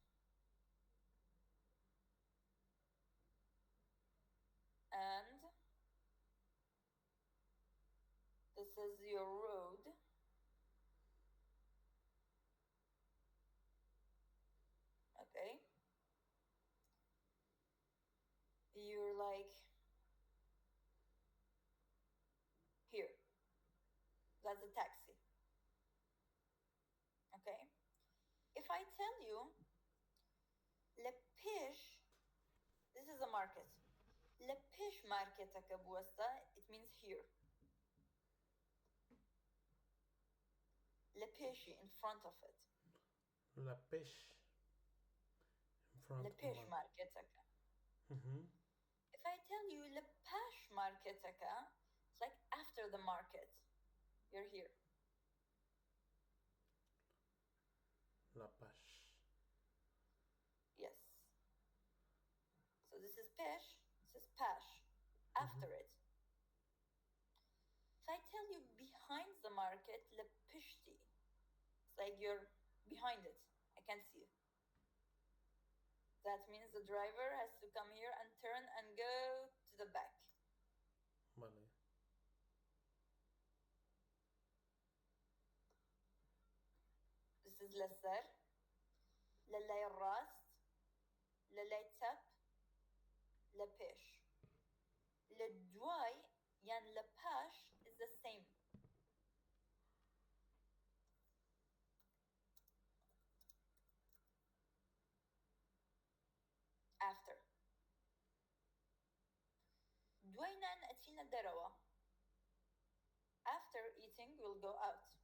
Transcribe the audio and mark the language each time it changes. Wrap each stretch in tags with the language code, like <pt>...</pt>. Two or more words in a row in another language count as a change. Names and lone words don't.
<en>and this is your road, okay, you're like here. That's a taxi. Okay. If I tell you lepish, this is a market.</en> <ckb>لەپێش مارکێتەکە بوەستە,</ckb> <en>it means here. Lepishi in front of it.</en> <ckb>لە پێش</ckb> <en>in front</en> <ckb>Lepish</ckb> <en>of</en> <ckb>marketaka.</ckb> <en>If I tell you</en> <ckb>لەپاش مارکێتەکە,</ckb> <en>it's like after the market. You're here.</en> <ckb>لە پاش</ckb> <en>Yes. So this is pish, this is pash. After it. If I tell you behind the market, lepishti, it's like you're behind it. I can't see you. That means the driver has to come here and turn and go to the back.</en> <ckb>بەڵێ</ckb> <en>This is lesser,</en> <ckb>لەلای ڕاست، لەلای چەپ، لەپێش. لەدوای یان لەپاش</ckb> <en>is the same. After.</en> <ckb>دوای نان ئەچینە دەرەوە.</ckb> <en>After eating, we'll go out.</en>